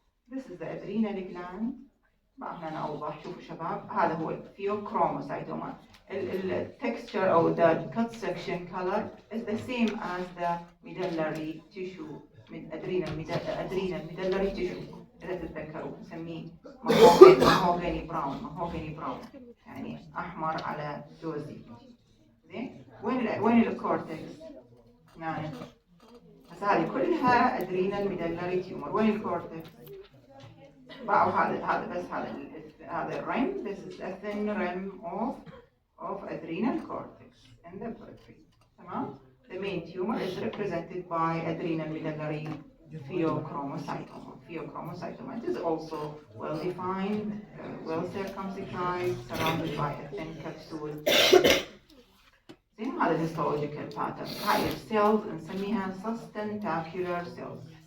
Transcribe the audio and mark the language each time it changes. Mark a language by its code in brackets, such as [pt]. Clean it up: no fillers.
[en] This is the adrenal gland. [ar] احنا اوضح. شوفوا شباب هذا هو الفيوكروموسايتوما. التكستشر او [en] the cut section color is the same as the medullary tissue من adrenal medullary tissue. [ar] اذا تتذكروا نسميه [en] mahogany brown [ar] يعني احمر على جوزي. زين. وين الكورتكس؟ هنا. بس هذه كلها [en] adrenal medullary tumor. [ar] وين الكورتكس؟ هذا بس هذا الرم. [en] This is a thin rim of adrenal cortex in the periphery. [ar] تمام. [en] The main tumor is represented by adrenal medullary pheochromocytoma. It is also well defined, well circumscribed, surrounded by a thin capsule. [ar] هذا الهيستولوجيكال pattern. هاي السيلز نسميها [en] sustentacular cells.